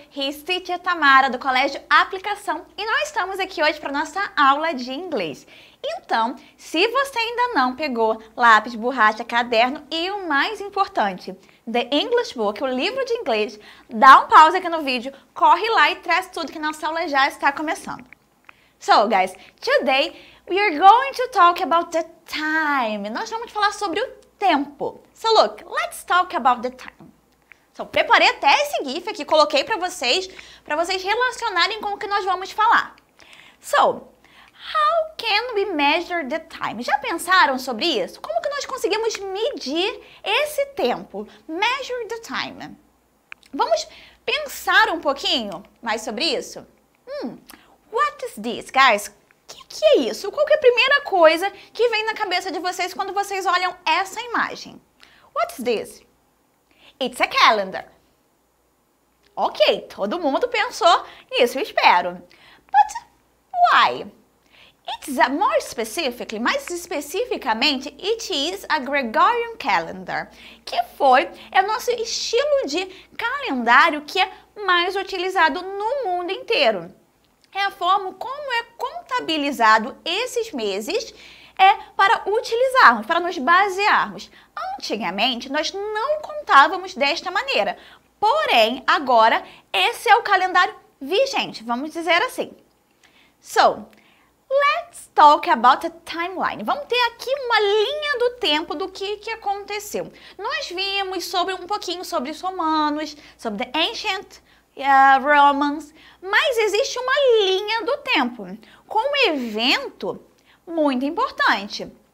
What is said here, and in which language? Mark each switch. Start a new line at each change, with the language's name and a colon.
Portuguese: He's Teacher Tamara do Colégio Aplicação e nós estamos aqui hoje para nossa aula de inglês. Então, se você ainda não pegou lápis, borracha, caderno e o mais importante, The English Book, o livro de inglês, dá um pause aqui no vídeo, corre lá e traz tudo que nossa aula já está começando.
English: So guys, today we are going to talk about the time.
Portuguese: Nós vamos falar sobre o tempo.
English: So look, let's talk about the time.
Portuguese: Então, preparei até esse GIF aqui, coloquei para vocês relacionarem com o que nós vamos falar.
English: So, how can we measure the time?
Portuguese: Já pensaram sobre isso? Como que nós conseguimos medir esse tempo?
English: Measure the time.
Portuguese: Vamos pensar um pouquinho mais sobre isso?
English: What is this, guys?
Portuguese: O que é isso? Qual que é a primeira coisa que vem na cabeça de vocês quando vocês olham essa imagem?
English: What is this? It's a calendar.
Portuguese: Ok, todo mundo pensou nisso, eu espero.
English: But why? It's more specifically,
Portuguese: mais especificamente,
English: it is a Gregorian calendar,
Portuguese: que é o nosso estilo de calendário que é mais utilizado no mundo inteiro. É a forma como é contabilizado esses meses para utilizarmos, para nos basearmos. Antigamente, nós não contávamos desta maneira, porém, agora, esse é o calendário vigente, vamos dizer assim.
English: So, let's talk about the timeline.
Portuguese: Vamos ter aqui uma linha do tempo do que aconteceu. Nós vimos um pouquinho sobre os romanos, sobre
English: the ancient Romans,
Portuguese: mas existe uma linha do tempo, com um evento muito importante.